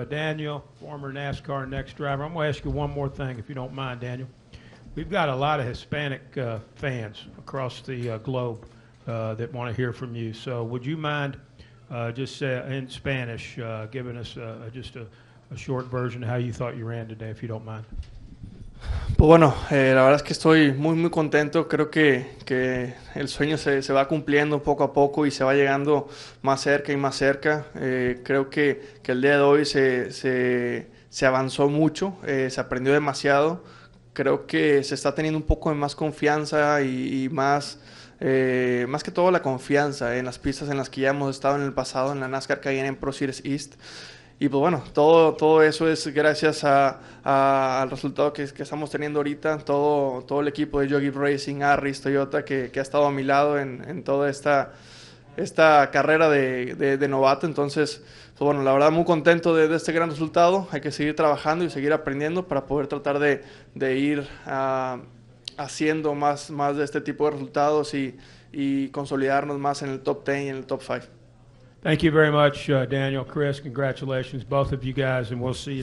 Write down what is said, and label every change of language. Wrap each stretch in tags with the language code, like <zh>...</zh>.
<en>Daniel, former NASCAR next driver. I'm going to ask you one more thing, if you don't mind, Daniel. We've got a lot of Hispanic fans across the globe that want to hear from you. So would you mind just in Spanish giving us just a short version of how you thought you ran today, if you don't mind?</en> <es>Pues bueno, la verdad es que estoy muy contento. Creo que el sueño se va cumpliendo poco a poco y se va llegando más cerca y más cerca. Creo que el día de hoy se avanzó mucho, se aprendió demasiado. Creo que se está teniendo un poco de más confianza y más que todo la confianza en las pistas en las que ya hemos estado en el pasado, en la NASCAR K&M Pro Series East. Y pues bueno, todo eso es gracias al resultado que estamos teniendo ahorita, todo el equipo de Jockey Racing, Harris, Toyota, que ha estado a mi lado en toda esta carrera de novato. Entonces, pues bueno, la verdad muy contento de este gran resultado. Hay que seguir trabajando y seguir aprendiendo para poder tratar de ir haciendo más de este tipo de resultados y consolidarnos más en el top 10 y en el top 5.</es> <en>Thank you very much, Daniel, Chris. Congratulations, both of you guys, and we'll see you</en>